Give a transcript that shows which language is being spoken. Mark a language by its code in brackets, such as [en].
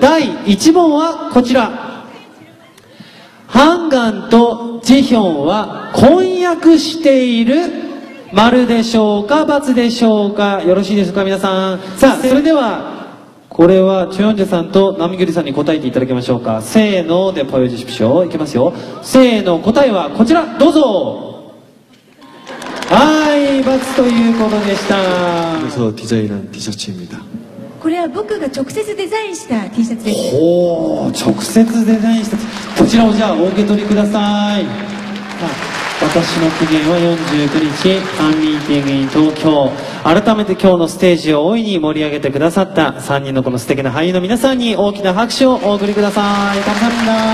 [ja] 第1問はこちら。ハンガンとジェヒョンは婚約している丸でしょうか×でしょうか。よろしいでしょうか皆さん。さあ、それでは、これはチョヨンジェさんとナミギュリさんに答えていただきましょうか。せーので [ko] ポヨジシプショー [ja] いきますよ。せーの、答えはこちら、どうぞ。はい、×ということでした。 [ko] 그래서 디자인한 티셔츠입니다. [ja] これは僕が直接デザインした T シャツです。おー、直接デザインした。こちらをじゃあお受け取りください。さあ、私の期限は49日、ファンミーティングイン東京。改めて今日のステージを大いに盛り上げてくださった3人のこの素敵な俳優の皆さんに大きな拍手をお送りください。たくさんだ。